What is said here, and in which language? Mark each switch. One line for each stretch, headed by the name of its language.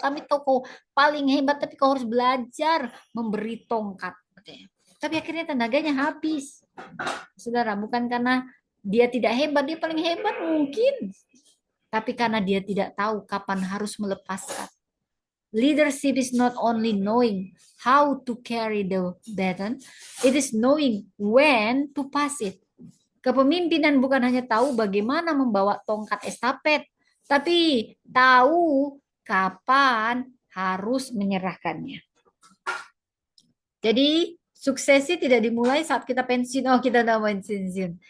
Indonesian: Kami tahu kau paling hebat. Tapi kau harus belajar memberi tongkat. Tapi akhirnya tenaganya habis. Saudara, bukan karena dia tidak hebat. Dia paling hebat mungkin. Tapi karena dia tidak tahu kapan harus melepaskan.
English: Leadership is not only knowing how to carry the baton, it is knowing when to pass it.
Indonesian: Kepemimpinan bukan hanya tahu bagaimana membawa tongkat estafet, tapi tahu kapan harus menyerahkannya. Jadi, suksesi tidak dimulai saat kita pensiun. Oh, kita udah mau pensiun.